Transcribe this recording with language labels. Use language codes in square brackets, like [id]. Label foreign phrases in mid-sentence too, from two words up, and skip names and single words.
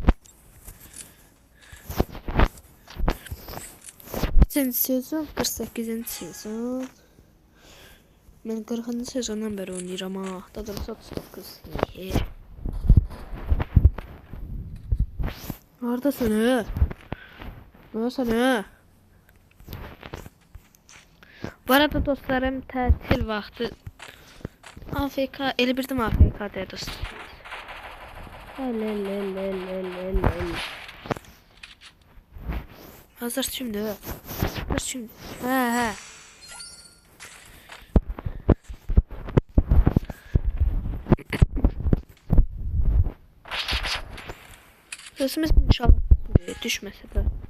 [tr] Kaçıncı sezon? 48. sezon. Ben 40. sezondan beri oynayıram ha. Daha doğrusu 39. Niye? Neredesin he? Neredesin he? [az] Bu arada dostlarım tətil vaxtı AFK, elə birdim AFK deyə dostlar. [tr] Hazır şimdi. Hazır şimdi. He. Sesimiz inşallah düşmese de.